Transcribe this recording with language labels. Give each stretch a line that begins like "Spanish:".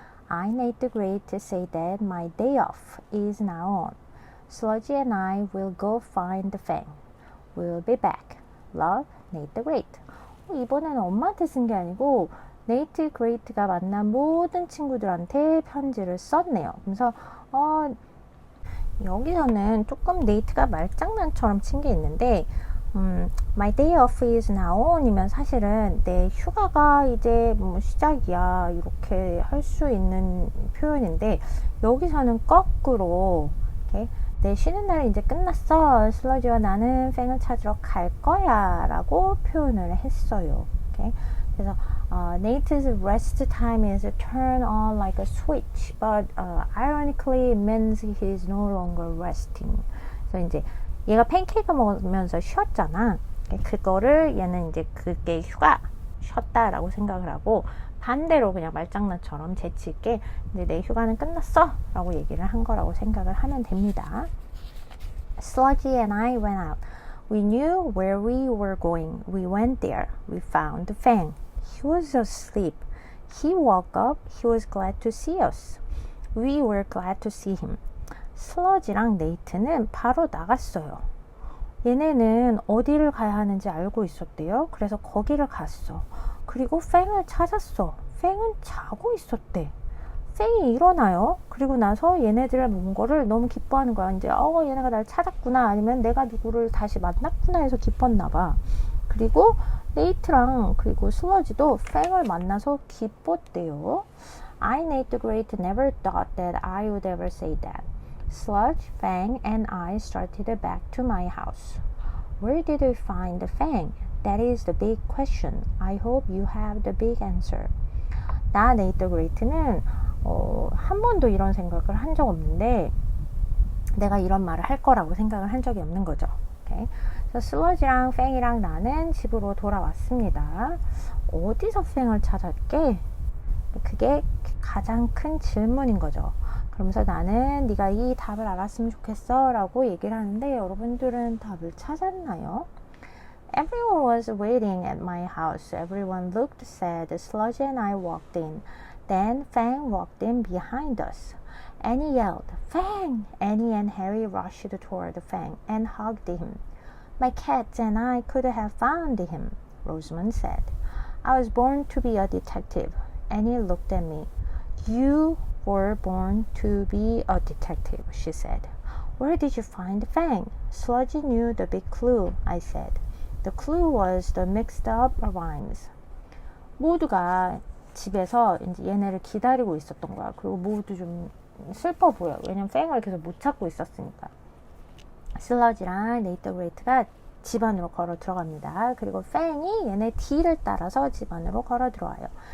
English: I, Nate the Great, to say that my day off is now on. Sludgy and I will go find the Fang. We'll be back. Love, Nate the Great.
Korean: 이번에는 엄마한테 쓴 게 아니고 네이트 그레이트가 만난 모든 친구들한테 편지를 썼네요. 그래서 여기서는 조금 네이트가 말장난처럼 친 게 있는데
English: My day off is now on
Korean: 이면 사실은 내 휴가가 이제 시작이야 이렇게 할 수 있는 표현인데 여기서는 거꾸로 okay? 내 쉬는 날이 이제 끝났어. 슬러지와 나는 팽을 찾으러 갈 거야 라고 표현을 했어요.
English: Okay? 그래서 Nate's rest time is turned on like a switch, but ironically it means he's no longer resting.
Korean: 그래서 이제 얘가 팬케이크 먹으면서 쉬었잖아. 그거를 얘는 이제 그게 휴가 쉬었다라고 생각을 하고 반대로 그냥 말장난처럼 재치있게 이제 내 휴가는 끝났어 라고 얘기를 한 거라고 생각을 하면 됩니다.
English: Sludgy and I went out. We knew where we were going. We went there. We found Fang. He was asleep. He woke up. He was glad to see us. We were glad to see him.
Korean: 슬러지랑 네이트는 바로 나갔어요. 얘네는 어디를 가야 하는지 알고 있었대요. 그래서 거기를 갔어. 그리고 팽을 찾았어. 팽은 자고 있었대. 팽이 일어나요. 그리고 나서 얘네들을 본 거를 너무 기뻐하는 거야. 이제 얘네가 날 찾았구나, 아니면 내가 누구를 다시 만났구나 해서 기뻤나 봐. 그리고 네이트랑 그리고 슬러지도 팽을 만나서 기뻤대요.
English: I, Nate the Great, never thought that I would ever say that. Sludge, Fang, and I started back to my house. Where did we find the Fang? That is the big question. I hope you have the big answer.
Korean: 나, Nate the Great는 한 번도 이런 생각을 한 적 없는데 내가 이런 말을 할 거라고 생각을 한 적이 없는 거죠.
English: Okay?
Korean: 그래서 슬러지랑 팽이랑 나는 집으로 돌아왔습니다. 어디서 팽을 찾았게? 그게 가장 큰 질문인 거죠. 그러면서 나는 네가 이 답을 알았으면 좋겠어 라고 얘기를 하는데, 여러분들은 답을 찾았나요?
English: Everyone was waiting at my house. Everyone looked sad. Sludge and I walked in. Then Fang walked in behind us. Annie yelled, Fang! Annie and Harry rushed toward Fang and hugged him. My cats and I could have found him, Rosamund said. I was born to be a detective. Annie looked at me. You were born to be a detective, she said. Where did you find Fang? Sludgy knew the big clue, I said. The clue was the mixed up rhymes.
Korean: 모두가 집에서 이제 얘네를 기다리고 있었던 거야. 그리고 모두 좀 슬퍼 보여. 왜냐면 팽을 계속 못 찾고 있었으니까. 슬러지랑 네이트 그레이트가 집 안으로 걸어 들어갑니다. 그리고 팽이 얘네 뒤를 따라서 집 안으로 걸어 들어와요.